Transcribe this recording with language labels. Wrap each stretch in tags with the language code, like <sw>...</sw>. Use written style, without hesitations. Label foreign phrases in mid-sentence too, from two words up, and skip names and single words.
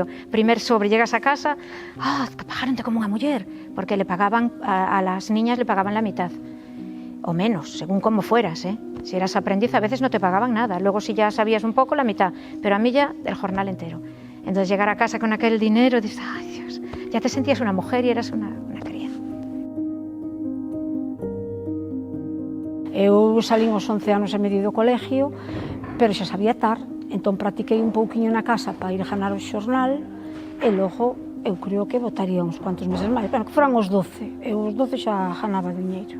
<es>Primer sobre, llegas a casa, que pagaronte como una mujer, porque le pagaban, a las niñas le pagaban la mitad, o menos, según cómo fueras, Si eras aprendiz a veces no te pagaban nada, luego si ya sabías un poco la mitad, pero a mí ya el jornal entero. Entonces llegar a casa con aquel dinero, dices, ay Dios, ya te sentías una mujer y eras una cría.</es> <gl>Eu salín aos 11 anos e medio do colegio, pero xa sabía atar, entón practiquei un pouquiño na casa para ir a ganar o xornal e logo eu creo que botaría uns cuantos meses máis, bueno, que foran os 12, eu os 12 xa ganaba diñeiro.</gl>